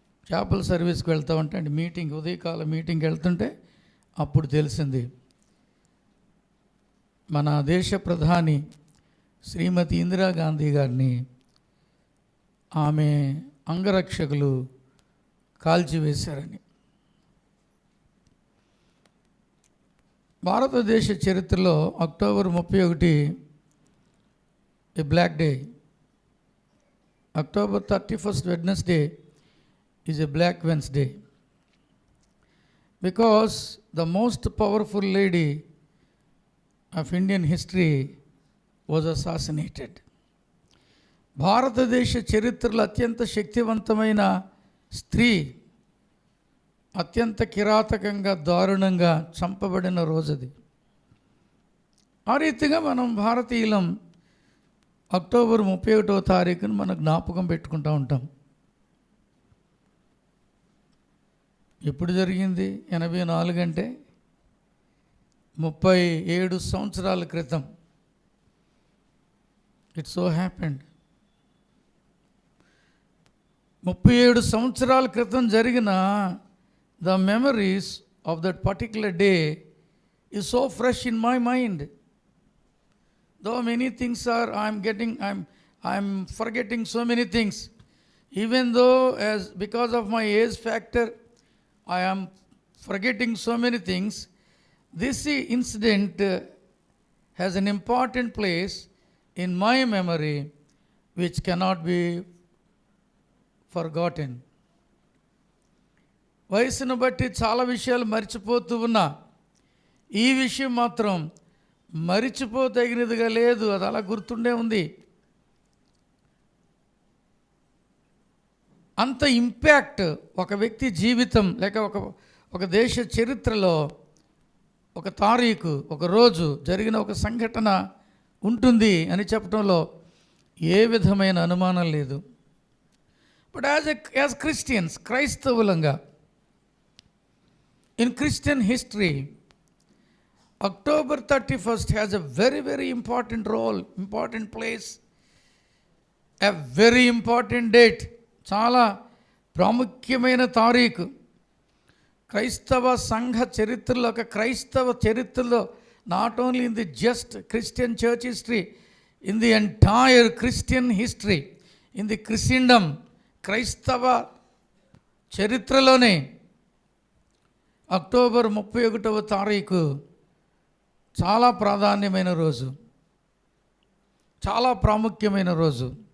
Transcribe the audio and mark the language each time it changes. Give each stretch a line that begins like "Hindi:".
Telugu: చాపల్ సర్వీస్కి వెళ్తూ ఉంటే అంటే మీటింగ్, ఉదయకాల మీటింగ్కి వెళ్తుంటే అప్పుడు తెలిసింది మన దేశ ప్రధాని శ్రీమతి ఇందిరాగాంధీ గారిని ఆమె అంగరక్షకులు కాల్చివేశారని. భారతదేశ చరిత్రలో October 31
English: A black day. October 31st Wednesday is a Black Wednesday because the most powerful lady of Indian history was assassinated.
Telugu: భారతదేశ చరిత్రలో అత్యంత శక్తివంతమైన స్త్రీ అత్యంత కిరాతకంగా దారుణంగా చంపబడిన రోజుది. ఆ రీతిగా మనం భారతీయులం అక్టోబర్ 31వ తారీఖున మన జ్ఞాపకం పెట్టుకుంటూ ఉంటాం. ఎప్పుడు జరిగింది? 84 అంటే 37 సంవత్సరాల క్రితం.
English: It so happened.
Telugu: 37 సంవత్సరాల క్రితం జరిగిన
English: The memories of that particular day is so fresh in my mind. Though many things are, I'm forgetting so many things. Even though because of my age factor, I am forgetting so many things. This incident has an important place in my memory, which cannot be forgotten.
Telugu: వయసును బట్టి చాలా విషయాలు మర్చిపోతూ ఉన్నా, ఈ విషయం మాత్రం మరిచిపోదగినదిగా లేదు. అది అలా గుర్తుండే ఉంది. అంత ఇంపాక్ట్ ఒక వ్యక్తి జీవితం లేక ఒక దేశ చరిత్రలో ఒక తారీఖు, ఒక రోజు జరిగిన ఒక సంఘటన ఉంటుంది అని చెప్పడంలో ఏ విధమైన అనుమానం లేదు. But as Christians, క్రైస్తవులంగా,
English: In Christian history, October 31st has a very, very important role, important place, a very important date.
Telugu: చాలా ప్రాముఖ్యమైన తారీఖు. క్రైస్తవ సంఘ చరిత్రలో, ఒక క్రైస్తవ చరిత్రలో,
English: not only in the just Christian church history, in the entire Christian history, in the Christendom,
Telugu: క్రైస్తవ చరిత్రలోనే అక్టోబర్ 31వ తారీఖు చాలా ప్రాధాన్యమైన రోజు, చాలా ప్రాముఖ్యమైన రోజు.